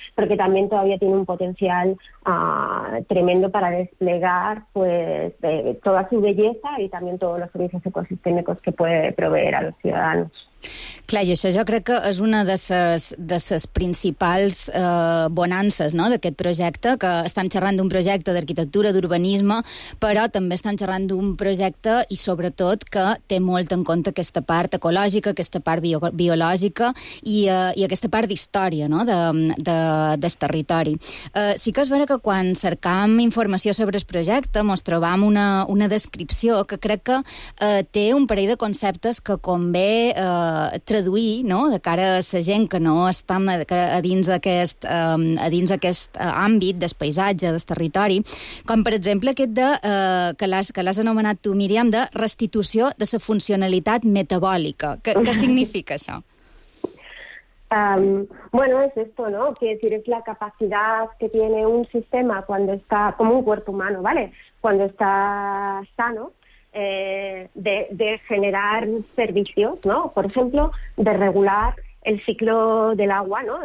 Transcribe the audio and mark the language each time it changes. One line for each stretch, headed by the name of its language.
Spanish: Pero que también todavía tiene un potencial tremendo para desplegar pues toda su belleza y también todos los servicios ecosistémicos que puede proveer a los ciudadanos.
Catalan: Clar, i això jo crec que és una de ses principals bonances, no?, d'aquest projecte, que estan xerrant d'un projecte d'arquitectura, d'urbanisme, però també estan xerrant d'un projecte i sobretot que té molt en compte aquesta part ecològica, aquesta part biològica i aquesta part d'història, no?, del territori. Sí que és vera que quan cercam informació sobre el projecte mos trobam una descripció que crec que té un parell de conceptes que convé traduir, no?, de cara a la gent que no està a dins aquest àmbit del paisatge, del territori, com per exemple aquest de que l'has anomenat tu, Míriam, de restitució de la funcionalitat metabòlica. Què significa això?
Spanish: Es esto, ¿no? Quiere decir, es la capacidad que tiene un sistema cuando está, como un cuerpo humano, ¿vale? Cuando está sano, de generar servicios, ¿no? Por ejemplo, de regular el ciclo del agua, ¿no?